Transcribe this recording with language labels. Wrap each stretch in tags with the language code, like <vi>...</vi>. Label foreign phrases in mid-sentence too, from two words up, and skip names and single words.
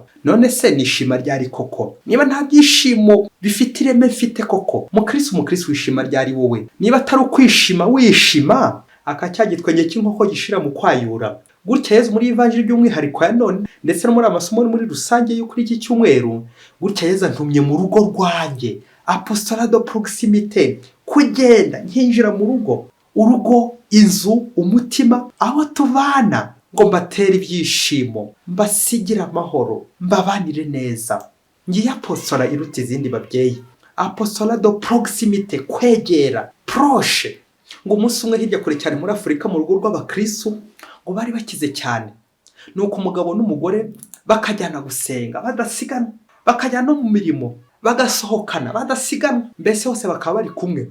<rw>None se nishima ryari koko? Niba nta byishimo bifite ireme mfite koko, mukristo wishima ryari wowe? Niba atari ukwishima wishima, akacyagitwenye cy'inkoko gishira mu kwayura. Gutya Yesu muri Ivanjili by'umwihariko ya none, ndetse no muri amasomo muri rusange yo kuri iki cyumweru, gutya Yesu antumye mu rugo rwanjye,</rw> <fr>apostolat de proximité,</fr> <rw>kugenda nkinjira mu rugo, urugo, inzu, umutima, aho tubana, ngo mbatere ibyishimo, mbasigira amahoro, mbabanire neza. Ngiye apostola iruta izindi babyeyi,</rw> <fr>apostolat de proximité,</fr> <rw>kwegera, proche. Ngo umunsi umwe hirya kure cyane muri Afurika mu rugo rw'abakristo, ngo bari bakize cyane, nuko umugabo n'umugore bakajyana gusenga badasigana, bakajyana no mu mirimo bagasohokana badasigana, mbese hose bakaba bari kumwe.</rw>